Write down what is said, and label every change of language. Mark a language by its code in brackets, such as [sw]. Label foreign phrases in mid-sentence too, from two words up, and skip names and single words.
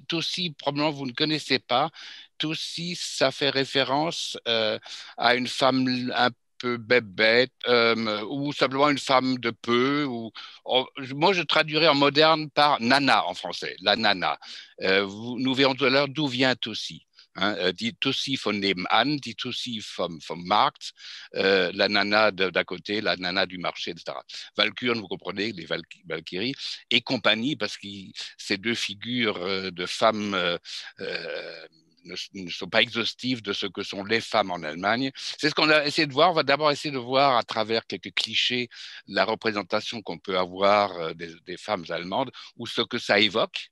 [fr] Tussi, probablement vous ne connaissez pas. Tussi, ça fait référence à une femme un peu bébête ou simplement une femme de peu. Moi, je traduirais en moderne par nana en français, la nana. Nous verrons tout à l'heure d'où vient Tussi. Hein, [de] die Tussi von nebenan, die Tussi vom Markt, [fr] la nana d'à côté, la nana du marché, etc. Valkyrie, vous comprenez, les Valkyries, et compagnie, parce que ces deux figures de femmes ne sont pas exhaustives de ce que sont les femmes en Allemagne. C'est ce qu'on a essayé de voir. On va d'abord essayer de voir à travers quelques clichés la représentation qu'on peut avoir des femmes allemandes ou ce que ça évoque.